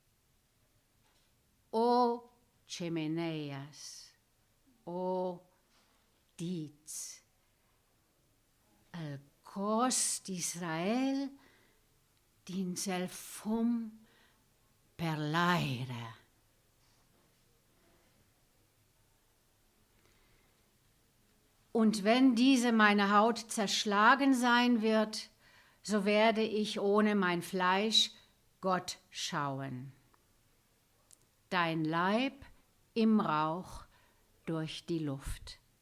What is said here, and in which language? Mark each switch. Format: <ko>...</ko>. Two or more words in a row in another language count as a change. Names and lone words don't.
<ca>Oh, xemeneies, oh, dits. El cos d'Israel dins el fum per l'aire.</ca> <de>Und wenn diese meine Haut zerschlagen sein wird, so werde ich ohne mein Fleisch Gott schauen. Dein Leib im Rauch durch die Luft.</de>